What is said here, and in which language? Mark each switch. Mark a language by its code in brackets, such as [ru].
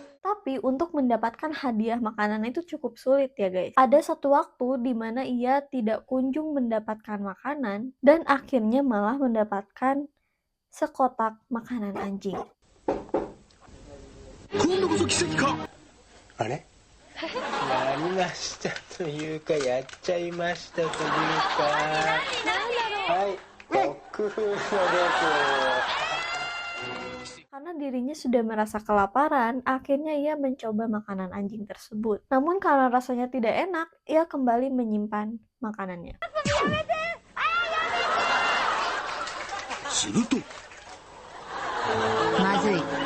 [id] Tapi untuk mendapatkan hadiah makanan itu cukup sulit ya guys. Ada satu waktu di mana ia tidak kunjung mendapatkan makanan dan akhirnya malah mendapatkan sekotak makanan anjing. [ja] 今度こそ奇跡か。あれ？やりましたというかやっちゃいましたというか。はい、ドッグフードです。 [id] Karena dirinya sudah merasa kelaparan, akhirnya ia mencoba makanan anjing tersebut. Namun karena rasanya tidak enak, ia kembali menyimpan makanannya. [ja] すると。まずい。